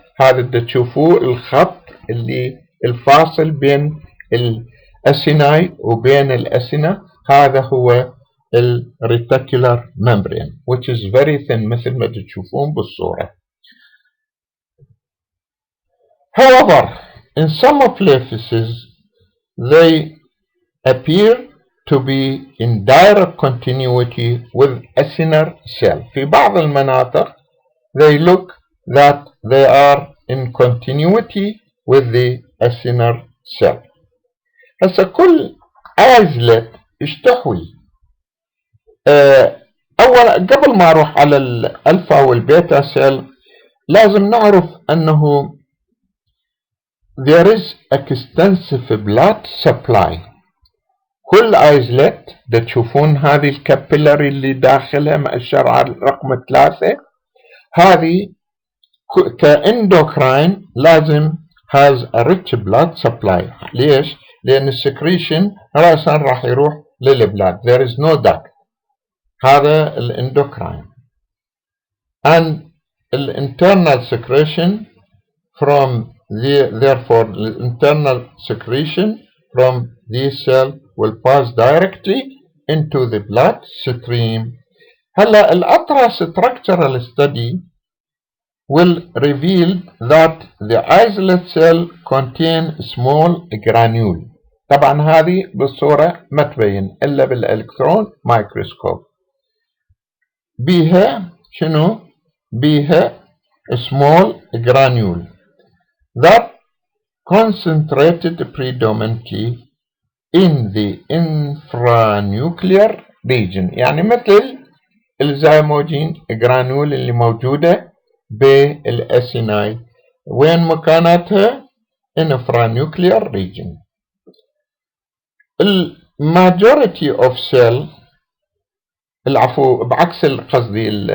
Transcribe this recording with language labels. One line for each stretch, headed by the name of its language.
Arabic: هذا اللي تشوفوه الخط اللي الفاصل بين الأسيناي وبين الأسنة، هذا هو الريتيكولار membrane which is very thin مثل ما تشوفون بالصورة.
English: However, in some places they appear to be in direct continuity with acinar cell. في بعض المناطق they look that they are in continuity with the acinar cell.
Arabic: هسه كل عزلة ايش تحوي؟ أولا قبل ما أروح على الألفا والبيتا سيل لازم نعرف أنه there is extensive blood supply. كل عزلة تشوفون هذه الكابيلاري اللي داخلها مؤشر على رقم 3، هذه كاندوكراين لازم has a rich blood supply. ليش؟ لأن السكريشن رأسا راح يروح للبلاد.
English: there is no duct. هذا الاندوكراين. and internal secretion from therefore the internal secretion from this cell will pass directly into the blood stream. هلا ultra structural study will reveal that the islet cell contain small granule.
Arabic: طبعا هذه بالصورة ما تبين إلا بالإلكترون مايكروسكوب.
English: بيها شنو؟ بيها small granule that concentrated predominantly in the infranuclear region.
Arabic: يعني مثل الزيموجين جرانول اللي موجودة بالأسيناي، وين مكانتها؟ infranuclear region. majority of cell العفو بعكس قصدي